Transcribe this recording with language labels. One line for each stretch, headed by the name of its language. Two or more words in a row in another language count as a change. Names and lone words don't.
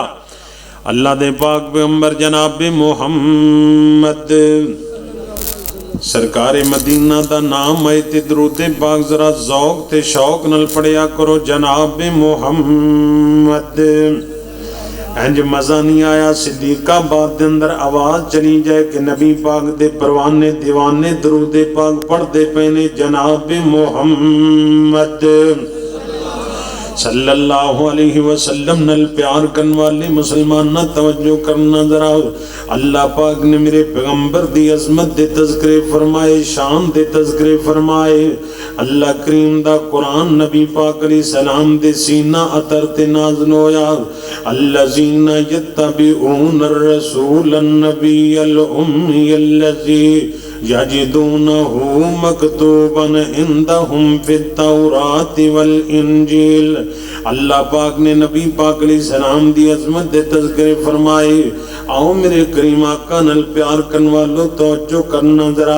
Punjabi: اللہ دے پاک پیغمبر جناب محمد سرکار مدینہ دا نام ہے تے درود پاک ذرا ذوق تے شوق نال پڑھیا کرو. جناب محمد انج مزا نہیں آیا صدیق آباد دے اندر آواز چلی جائے کہ نبی پاک دے پروانے دیوانے درود پاک پڑھتے پے نے. جناب محمد
Arabic: صلى الله عليه وسلم
Punjabi: نل پیار کرنے والے مسلمان نا توجہ کرنا ذرا. اللہ پاک نے میرے پیغمبر دی عظمت دے تذکرے فرمائے، شان دے تذکرے فرمائے. اللہ کریم دا قرآن نبی پاک
Arabic: عليه السلام
Punjabi: دے سینہ اتر تے نازل ہویا.
Arabic: الذين يتبعون رسولا النبي الأمي الذي يجدونه مكتوبا عندهم في التوراة والإنجيل.
Punjabi: اللہ پاک نے نبی پاک
Arabic: عليه السلام
Punjabi: دی عظمت دے تذکرے فرمائے. آؤ میرے کریم آقا نال پیار کرنے والوں توجہ کرنا ذرا.